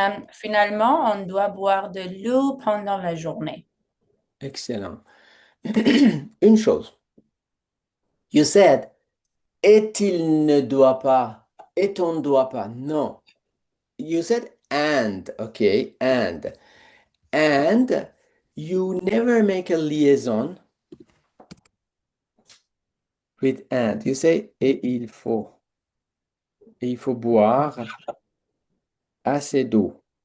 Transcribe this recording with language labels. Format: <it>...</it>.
<fr>Finalement, on doit boire de l'eau pendant la journée. Excellent. Une chose.</fr> <en>You said,</en> <fr>et il ne doit pas, et on ne doit pas.</fr> <en>Non. You said and, okay, and. And you never make a liaison with and. You say,</en> <fr>et il faut. Et il faut boire assez d'eau.</fr>